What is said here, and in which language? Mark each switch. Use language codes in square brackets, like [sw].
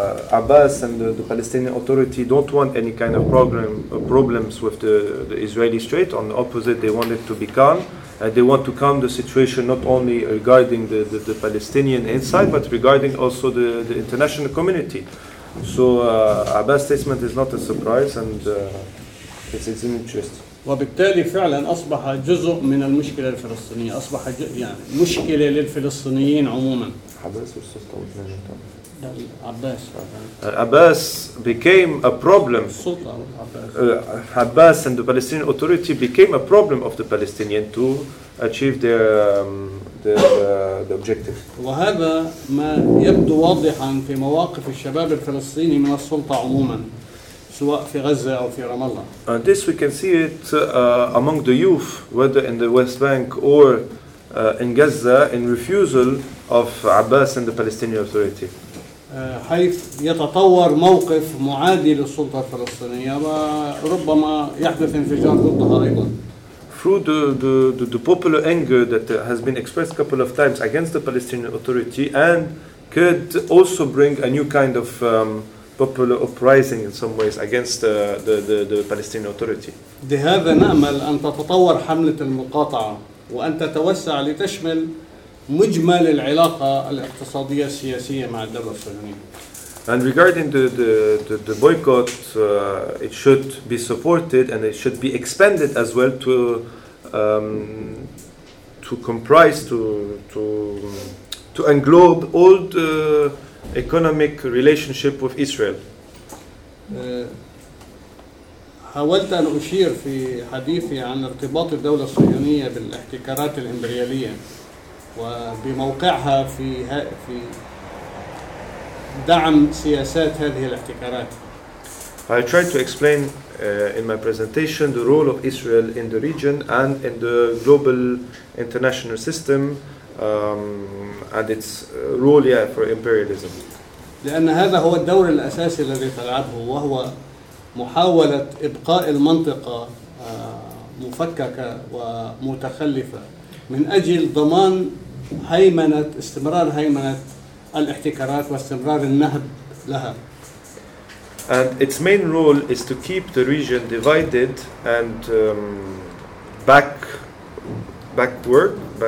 [en] Abbas and the Palestinian Authority don't want any kind of problems with the Israeli state. On the opposite, they want it to be calm. They want to calm the situation not only regarding the Palestinian inside, but regarding also the international community. So Abbas' statement is not a surprise, and it's an interest. [ar] وبالتالي فعلا أصبح جزء من المشكلة الفلسطينية. أصبح يعني مشكلة للفلسطينيين عموما. [en] Abbas or the Palestinian Authority. Abbas. Abbas became a problem. Abbas and the Palestinian Authority became a problem of the Palestinian to achieve their objective. [ar] وهذا ما يبدو واضحا في مواقف الشباب الفلسطيني من السلطة عموما سواء في غزة أو في رام الله. [en] And this we can see it among the youth, whether in the West Bank or in Gaza, in refusal of Abbas and the Palestinian Authority. [ar] حيث يتطور موقف معادي للسلطة الفلسطينية وربما يحدث انفجار ضدها أيضا. [en] Through the popular anger that has been expressed a couple of times against the Palestinian Authority and could also bring a new kind of popular uprising in some ways against the Palestinian Authority. [ar] لهذا نأمل أن تتطور حملة المقاطعة وأن تتوسع لتشمل مجمل العلاقة الاقتصادية السياسية مع الدولة الصهيونية. [en] And regarding the boycott, it should be supported and it should be expanded as well to comprise to englobe all the economic relationship with Israel. [ar] حاولت أن أشير في حديثي عن ارتباط الدولة الصهيونية بالاحتكارات الإمبريالية. وبموقعها في دعم سياسات هذه الاحتكارات. [en] I'll try to explain in my presentation the role of Israel in the region and in the global international system and its role, yeah, for imperialism. [ar] لأن هذا هو الدور الأساسي الذي تلعبه وهو محاولة إبقاء المنطقة مفككة ومتخلفة من أجل ضمان هيمنة استمرار هيمنة الاحتكارات واستمرار النهب لها. [en] And its main role is to keep the region divided and backward.